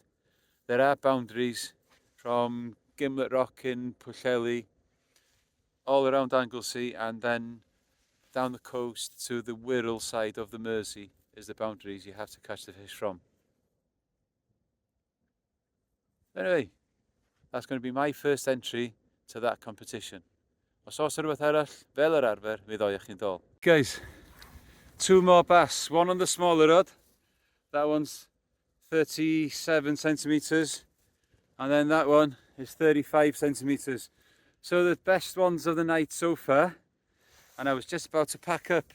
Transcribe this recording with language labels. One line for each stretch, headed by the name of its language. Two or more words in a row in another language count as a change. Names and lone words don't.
English: There are boundaries from Gimlet Rock in Pwllheli all around Anglesey, and then down the coast to the Wirral side of the Mersey is the boundaries you have to catch the fish from. Anyway, that's going to be my first entry to that competition.
Welsh: Os oes rhywbeth arall, fel yr arfer, mi ddoi chi'n dol.
English: Guys, 2 more bass, one on the smaller rod. That one's 37 centimetres, and then that one is 35 centimetres. So the best ones of the night so far, and I was just about to pack up.